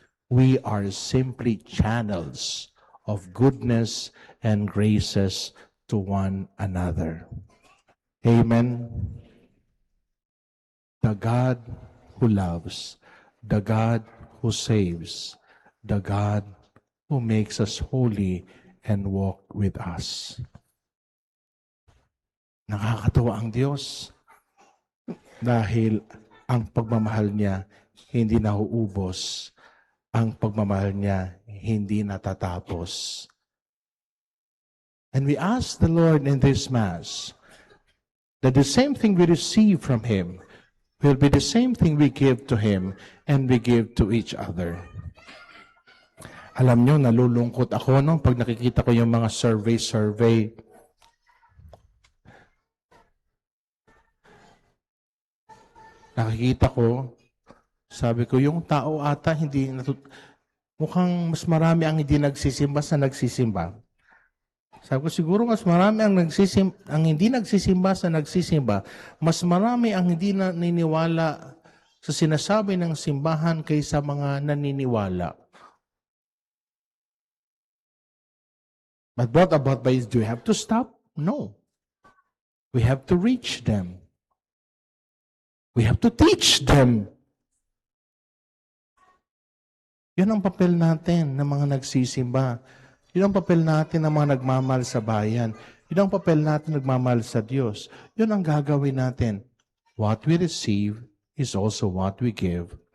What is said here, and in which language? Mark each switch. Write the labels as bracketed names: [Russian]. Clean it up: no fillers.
[English] We are simply channels of goodness and graces to one another. Amen. The God who loves, the God who saves, the God who makes us holy and walk with us. [Filipino] Nakakatuwa ang Diyos dahil ang pagmamahal niya hindi nauubos. Ang pagmamahal niya hindi natatapos. [English] And we ask the Lord in this Mass that the same thing we receive from Him will be the same thing we give to Him and we give to each other. [Filipino] Alam niyo, nalulungkot ako pag nakikita ko yung mga survey. Nakikita ko, sabi ko, yung tao ata mukhang mas marami ang hindi nagsisimba sa nagsisimba. Sabi ko, siguro mas marami ang hindi nagsisimba sa nagsisimba. Mas marami ang hindi naniniwala sa sinasabi ng simbahan kaysa mga naniniwala. [English] But what about by do we have to stop? No. We have to reach them. We have to teach them. [Filipino] Yun ang papel natin ng mga nagsisimba. Yun ang papel natin ng mga nagmamahal sa bayan. Yun ang papel natin nagmamahal sa Diyos. Yun ang gagawin natin. [English] What we receive is also what we give.